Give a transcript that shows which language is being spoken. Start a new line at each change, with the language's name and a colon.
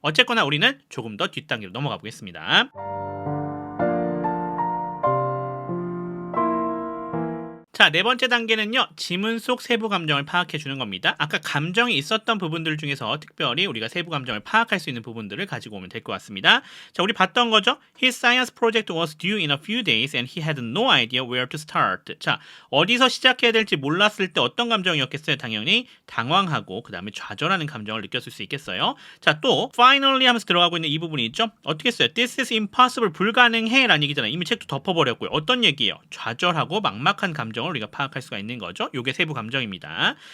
Korean: 어쨌거나 우리는 조금 더 뒷단계로 넘어가 보겠습니다. 자, 네 번째 단계는요, 지문 속 세부 감정을 파악해 주는 겁니다. 아까 감정이 있었던 부분들 중에서 특별히 우리가 세부 감정을 파악할 수 있는 부분들을 가지고 오면 될 것 같습니다. 자, 우리 봤던 거죠?
English: His science project was due in a few days and he had no idea where to start.
Korean: 자, 어디서 시작해야 될지 몰랐을 때 어떤 감정이었겠어요? 당연히 당황하고 그 다음에 좌절하는 감정을 느꼈을 수 있겠어요. 자, 또 finally 하면서 들어가고 있는 이 부분이 있죠? 어떻게 써요?
English: This is impossible,
Korean: 불가능해 라는 얘기잖아요. 이미 책도 덮어버렸고요. 어떤 얘기예요? 좌절하고 막막한 감정을 우리가 파악할 수가 있는 거죠. 요게 세부 감정입니다.